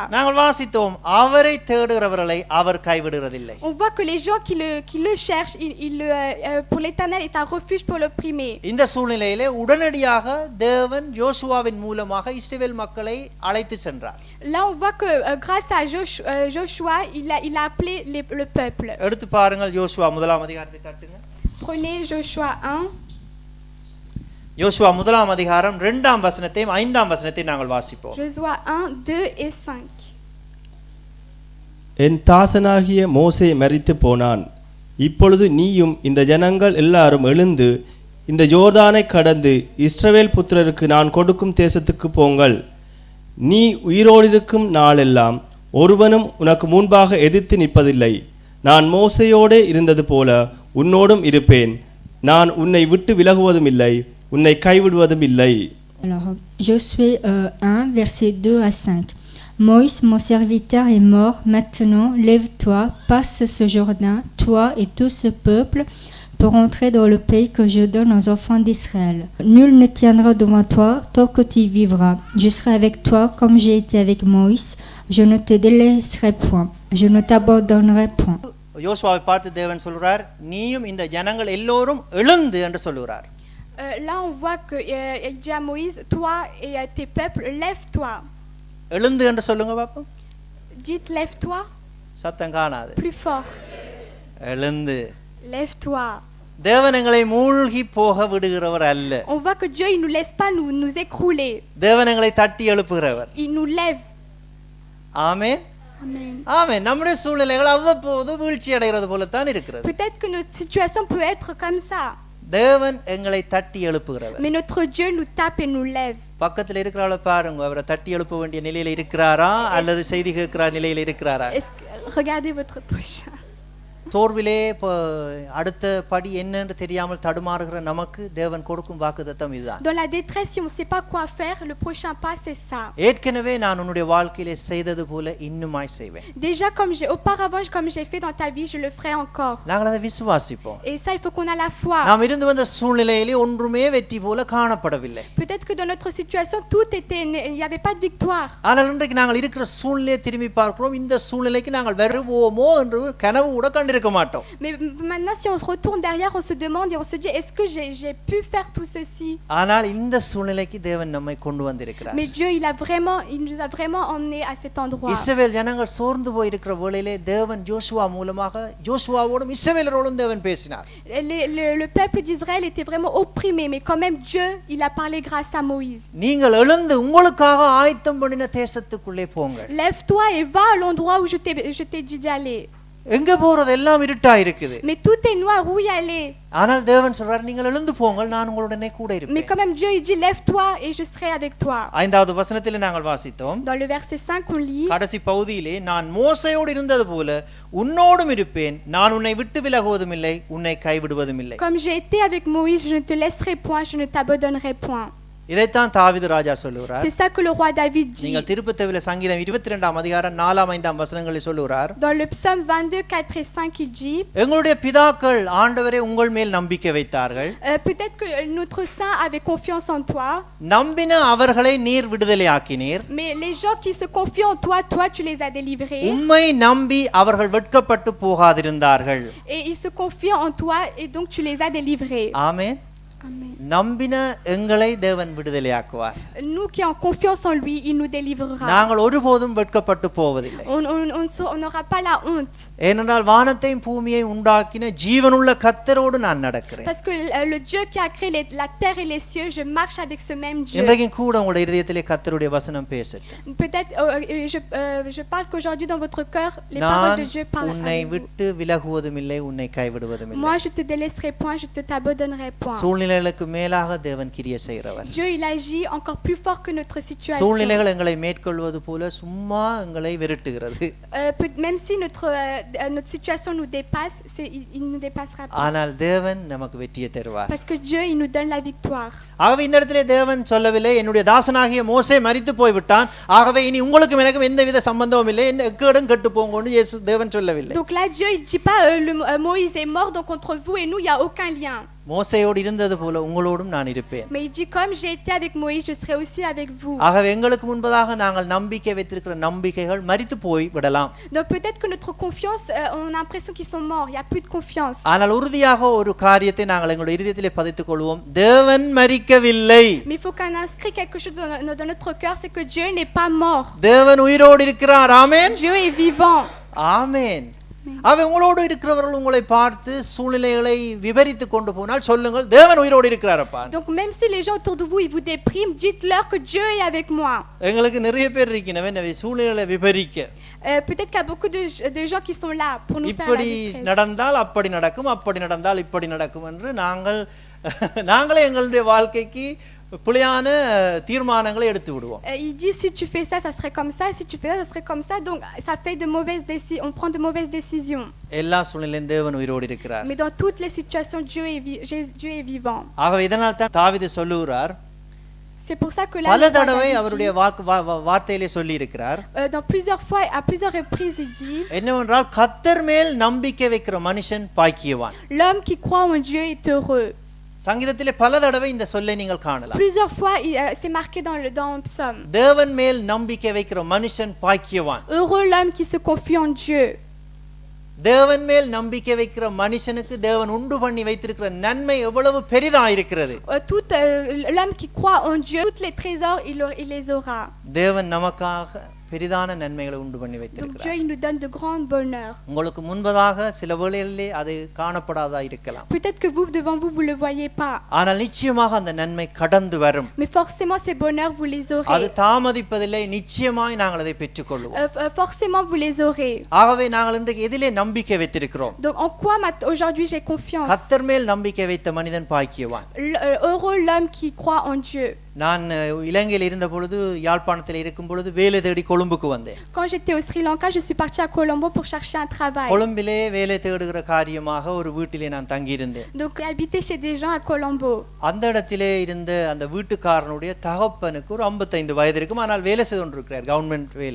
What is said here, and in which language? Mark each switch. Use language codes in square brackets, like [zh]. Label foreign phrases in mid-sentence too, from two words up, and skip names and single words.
[ta] நாங்கள் வாசித்தோம், அவரை தேடுகிறவர்களை அவர் கைவிடுகிறதில்லை. [fr] On voit que les gens qui le cherchent, pour l'Éternel est un refuge pour l'opprimé. [ta] இந்த சூழ்நிலையிலே உடனடியாக தேவன் யோசுவாவின் மூலமாக இஸ்ரவேல் மக்களை அழைத்து சென்றார். [fr] Là on voit que grâce à Joshua il a appelé le peuple. [ta] எடுத்து பாருங்கள், யோசுவா 1ஆம் அதிகாரத்தை தட்டுங்க. [fr] Prenez Joshua 1. [ta] யோசுவா 1ஆம் அதிகாரம் 2ஆம் வசனத்தையும் 5ஆம் வசனத்தையும் நாங்கள் வாசிப்போம். [fr] Joshua 1, 2 et 5. [ta] என் தாசனாகிய மோசே மரித்து போனான். இப்பொழுது நீயும் இந்த ஜனங்கள் எல்லாரும் எழுந்து இந்த யோர்தானை கடந்து இஸ்ரவேல் புத்திரருக்கு நான் கொடுக்கும் தேசத்துக்கு போங்கள். நீ உயிரோடிருக்கும் நாளெல்லாம் ஒருவனும் உனக்கு முன்பாக எதிர்த்து நிற்பதில்லை. நான் மோசேயோடே இருந்தது போல உன்னோடும் இருப்பேன். நான் உன்னை விட்டு விலகுவதும் இல்லை, உன்னை கைவிடுவதும் இல்லை. [fr] Alors, Josué 1, versets 2 à 5. Moïse, mon serviteur, est mort. Maintenant, lève-toi, passe ce Jourdain, toi et tout ce peuple, pour entrer dans le pays que je donne aux enfants d'Israël. Nul ne tiendra devant toi tant que tu vivras. Je serai avec toi comme j'ai été avec Moïse. Je ne te délaisserai point. Je ne t'abandonnerai point. [ta] யோசுவாவை பார்த்து தேவன் சொல்கிறார், நீயும் இந்த ஜனங்கள் எல்லோரும் எழுந்து என்று சொல்கிறார். [fr] Là on voit que il dit à Moïse, toi et à tes peuples, lève-toi. [ta] எழுந்து என்று சொல்லுங்க பாப்போம். [fr] Dites lève-toi. [ta] சத்தம் காணாது. [fr] Plus fort. [ta] எழுந்து. [fr] Lève-toi. [ta] தேவன் எங்களை மூழ்கி போக விடுகிறவர் அல்ல. [fr] On voit que Dieu il nous laisse pas nous écrouler. [ta] தேவன் எங்களை தட்டி எழுப்புகிறவர். [fr] Il nous lève. [ta] ஆமென். [fr] Amen. [ta] ஆமென். நம்முடைய சூழ்நிலைகள் அவ்வப்போது வீழ்ச்சி அடைகிறது போல தான் இருக்கிறது. [fr] Peut-être que notre situation peut être comme ça. [ta] தேவன் எங்களை தட்டி எழுப்புகிறவர். [fr] Mais notre Dieu nous tape et nous lève. [ta] பக்கத்துல இருக்கிறவளை பாருங்க, அவரை தட்டி எழுப்ப வேண்டிய நிலையில இருக்கிறாரா அல்லது செய்தி கேட்கிற நிலையில இருக்கிறாரா? [fr] Regardez votre prochain. [ta] சோர்விலே அடுத்த படி என்னன்னு தெரியாமல் தடுமாறுகிற நமக்கு தேவன் கொடுக்கும் வாக்குத்தத்தம் இதுதான். [fr] Dans la détresse, si on ne sait pas quoi faire, le prochain pas c'est ça. [ta] ஏற்கனவே நான் உன்னுடைய வாழ்க்கையிலே செய்தது போல இன்னுமாய் செய்வேன். [fr] Déjà comme j'ai fait dans ta vie, je le ferai encore. [ta] நாங்கள் அதை விசுவாசிப்போம். [fr] Et ça il faut qu'on a la foi. [ta] நாம் இருந்து வந்த சூழ்நிலையிலே ஒன்றுமே வெற்றி போல காணப்படவில்லை. [fr] Peut-être que dans notre situation il y avait pas de victoire. [ta] ஆனால் இன்றைக்கு நாங்கள் இருக்கிற சூழ்நிலையை திரும்பி பார்க்கிறோம், இந்த சூழ்நிலைக்கு நாங்கள் வருவோமோ என்று கனவு கூட கண்டிருக்கிறோம். இருக்க மாட்டோம். [fr] Mais maintenant, si on se retourne derrière, on se demande et on se dit, est-ce que j'ai pu faire tout ceci? [ta] ஆனால் இந்த சூழ்நிலைக்கு தேவன் நம்மை கொண்டு வந்திருக்கிறார். [fr] Mais Dieu, il nous a vraiment emmenés à cet endroit. [ta] இஸ்ரவேல் ஜனங்கள் சோர்ந்து போய் இருக்கிற வேளையிலே தேவன் யோசுவா மூலமாக யோசுவாவோடும் இஸ்ரவேலரோடும் தேவன் பேசினார். [fr] Le peuple d'Israël était vraiment opprimé, mais quand même Dieu, il a parlé grâce à Moïse. [ta] நீங்கள் எழுந்து உங்களுக்காக ஆயத்தம் பண்ணின தேசத்துக்குள்ளே போங்கள். [fr] Lève-toi et va à l'endroit où je t'ai dit d'aller. [ta] எங்க போறது எல்லாம் இருட்டா இருக்குது. [fr] Mais tout est noir, où y aller? [ta] ஆனால் தேவன் சொல்றார் நீங்கள் எழுந்து போங்கள் நான் உங்களுடனே கூட [fr] Mais [ta] இருப்பேன். [fr] quand même Dieu, il dit, lève-toi et je serai avec toi. [ta] ஐந்தாவது வசனத்திலே நாங்கள் வாசித்தோம். [fr] Dans le verset 5, on lit, [ta] கடைசி பகுதியிலே நான் மோசேயோடு இருந்தது போல உன்னோடும் இருப்பேன் நான் உன்னை விட்டு விலகுவதும் இல்லை உன்னை கைவிடுவதும் இல்லை. [fr] comme j'ai été avec Moïse, je ne te laisserai point, je ne t'abandonnerai point. [ta] இதைத்தான் தாவீது ராஜா சொல்லுகிறார். [fr] C'est ça que le roi David dit. [ta] நீங்கள் திருப்பத்தேவிலே சங்கீதம் 22ஆம் அதிகாரம் 4ஆம் 5ஆம் வசனங்களில் சொல்லுகிறார். [fr] Dans le psaume 22, 4 et 5, il dit, [ta] எங்களுடைய பிதாக்கள் ஆண்டவரே உங்கள் மேல் நம்பிக்கை வைத்தார்கள். [fr] peut-être que notre saint avait confiance en toi. [ta] நம்பின அவர்களை நீர் விடுதலையாக்கினீர். [fr] Mais les gens qui se confient en toi, toi tu les as délivrés. [ta] உம்மை நம்பி அவர்கள் வெட்கப்பட்டு போகாதிருந்தார்கள். [fr] Et ils se confient en toi et donc tu les as délivrés. [ta] ஆமென். [fr] Amen. [ta] நம்பின எங்களை தேவன் விடுதலையாக்குவார். [fr] Nous qui avons confiance en lui, il nous délivrera. [ta] நாங்கள் ஒருபோதும் வெட்கப்பட்டு போவதில்லை. [fr] On n'aura pas la honte. [ta] ஏனென்றால் வானத்தையும் பூமியையும் உண்டாக்கின ஜீவனுள்ள கர்த்தரோடு நான் நடக்கிறேன். [fr] Parce que le Dieu qui a créé la terre et les cieux, je marche avec ce même Dieu. [ta] இன்றைக்கு கூட உங்களுடைய இதயத்திலே கர்த்தருடைய வசனம் பேசட்டும். [fr] Peut-être je parle qu'aujourd'hui dans votre cœur les paroles de Dieu parlent. [ta] உன்னை விட்டு விலகுவதும் இல்லை உன்னை கைவிடுவதும் இல்லை. [fr] Moi je te délaisserai point, je te t'abandonnerai point. [ta] சூழ்நிலைகளுக்கு மேலாக தேவன் கிரியை செய்கிறவர். [fr] Dieu il agit encore plus fort que notre situation. [ta] சூழ்நிலைகள் எங்களை மேற்கொள்வது போல சும்மா எங்களை விரட்டுகிறது. [fr] Même si notre situation nous dépasse, il nous dépassera pas. [ta] ஆனால் தேவன் நமக்கு வெற்றியை தருவார். [fr] Parce que Dieu il nous donne la victoire. [ta] ஆகவே இந்த இடத்திலே தேவன் சொல்லவில்லை என்னுடைய தாசனாகிய மோசே மரித்து போய்விட்டான் ஆகவே இனி உங்களுக்கும் எனக்கும் எந்தவித சம்பந்தமும் இல்லை என்ன எக்கேடும் கெட்டு போங்கன்னு இயேசு தேவன் சொல்லவில்லை. [fr] Donc là Dieu il dit pas Moïse est mort donc entre vous et nous il y a aucun lien. [ta] மோசேயோடு இருந்தது போல உங்களோடும் நான் இருப்பேன். [fr] Mais il dit comme j'ai été avec Moïse, je serai aussi avec vous. [ta] ஆகவே எங்களுக்கு முன்பதாக நாங்கள் நம்பிக்கை வைத்திருக்கிற நம்பிக்கைகள் மரித்து போய் விடலாம். [fr] Donc peut-être que notre confiance on a l'impression qu'ils sont morts, il y a plus de confiance. [ta] ஆனால் உறுதியாக ஒரு காரியத்தை நாங்கள் எங்களுடைய இதயத்திலே பதித்துக் கொள்வோம் தேவன் மரிக்கவில்லை. [fr] Mais il faut qu'on inscrit quelque chose dans notre cœur, c'est que Dieu n'est pas mort. [ta] தேவன் உயிரோடு இருக்கிறார். ஆமென். [fr] Dieu est vivant. [ta] ஆமென். அவ உங்களோடு இருக்கிறவர்கள் உங்களை பார்த்து சூழ்நிலைகளை விபரித்து கொண்டு போனால் சொல்லுங்கள் தேவன் உயிரோடு இருக்கிறாரப்பா. [fr] Donc même si les gens autour de vous ils vous dépriment, dites-leur que Dieu est avec moi. [ta] எங்களுக்கு நிறைய பேர் இருக்கினவே சூழ்நிலைகளை விபரிக்க. [fr] Peut-être qu'il y a beaucoup de gens qui sont là pour nous faire la [ta] இப்படி [fr] détresse. [ta] நடந்தால் அப்படி நடக்கும் அப்படி நடந்தால் இப்படி நடக்கும் என்று நாங்களே எங்களுடைய வாழ்க்கைக்கு புலியான தீர்மானங்களை எடுத்து விடுவோம். [fr] Il dit si tu fais ça ça serait comme ça, si tu fais ça ça serait comme ça, donc ça fait de mauvaises décisions, on prend de mauvaises décisions. [ta] எல்லா சூழ்நிலையிலும் தேவன் உயிரோடு இருக்கிறார். [fr] Mais dans toutes les situations Dieu est vivant. [ta] ஆகவே இதனால் தான் தாவீது சொல்லுகிறார். [fr] C'est pour ça que là [ta] பல தடவை அவருடைய வார்த்தையிலே சொல்லி இருக்கிறார். [fr] dans plusieurs fois à plusieurs reprises il dit [ta] என்னவென்றால் கர்த்தர் மேல் நம்பிக்கை வைக்கிற மனுஷன் பாக்கியவான். [fr] l'homme qui croit en Dieu est heureux. [ta] சங்கீதத்திலே பல தடவை இந்த சொல்லை நீங்கள் காணலாம். [fr] Plusieurs fois c'est marqué dans le psaume. [ta] தேவன் மேல் நம்பிக்கை வைக்கிற மனுஷன் பாக்கியவான். [fr] Heureux l'homme qui se confie en Dieu. [ta] தேவன் மேல் நம்பிக்கை வைக்கிற மனுஷனுக்கு தேவன் உண்டு பண்ணி வைத்திருக்கிற நன்மை எவ்வளவு பெரிதா இருக்கிறது. [fr] Tout l'homme qui croit en Dieu, tous les trésors il les aura. [ta] தேவன் நமக்காக பெரிதான நன்மைகளை உண்டு பண்ணி [fr] Donc [ta] வைத்திருக்கிறார். [fr] Dieu il nous donne de grands bonheurs. [ta] உங்களுக்கு முன்பதாக சில வேளைகளிலே அது காணப்படாதா இருக்கலாம். [fr] Peut-être que vous devant vous le voyez pas. [ta] ஆனால் நிச்சயமாக அந்த நன்மை கடந்து வரும். [fr] Mais forcément ces bonheurs vous les aurez. [ta] அது தாமதிப்பதில்லை நிச்சயமாய் நாங்கள் அதை பெற்றுக்கொள்வோம். [fr] Forcément vous les aurez. [ta] ஆகவே நாங்கள் இன்றைக்கு எதிலே நம்பிக்கை வைத்திருக்கிறோம்? [fr] Donc en quoi aujourd'hui j'ai confiance? [ta] கர்த்தர் மேல் நம்பிக்கை வைத்த மனிதன் பாக்கியவான். [fr] Heureux l'homme qui croit en Dieu. [ta] நான் இலங்கையில் இருந்த பொழுது யாழ்ப்பாணத்தில் இருக்கும் பொழுது வேலை தேடி கொழும்புக்கு வந்தேன். [fr] Quand j'étais au Sri Lanka, je suis partie à Colombo pour chercher un travail. [ta] கொழும்பிலே வேலை தேடுகிற காரியமாக ஒரு வீட்டிலே நான் தங்கி இருந்தேன். [fr] Donc j'habitais chez des gens à Colombo. [ta] அந்த இடத்திலே இருந்த அந்த வீட்டுக்காரனுடைய தகப்பனுக்கு ஒரு 55 வயது இருக்கும் ஆனால் வேலை செய்து கொண்டிருக்கிறார் கவர்மெண்ட் வேலை.